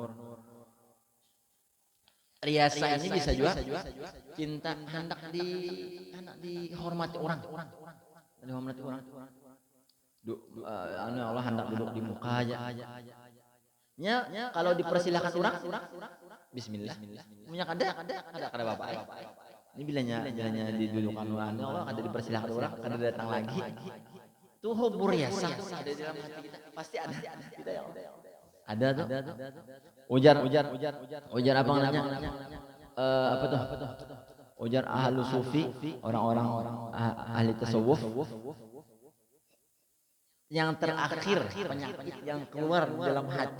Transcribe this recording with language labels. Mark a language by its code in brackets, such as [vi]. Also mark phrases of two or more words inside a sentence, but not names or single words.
[id] Riasa ini bisa juga cinta hendak dihormati orang. Dihormati orang. Allah hendak duduk di muka aja. Kalau dipersilakan orang, bismillah. [bjn] Punya kada bapak. Ini bilanya didudukan Allah, kada dipersilakan orang, kada datang lagi. [id] Tuh hubur yasa ada di dalam hati kita. Pasti ada. Kita ya. [bjn] Ada tuh. Ujar apa namanya? [id] Apa tuh? [bjn] Ujar [ar] ahlu sufi, [bjn] orang-orang ahli tasawuf. [id] Yang terakhir penyakit yang keluar dalam hati.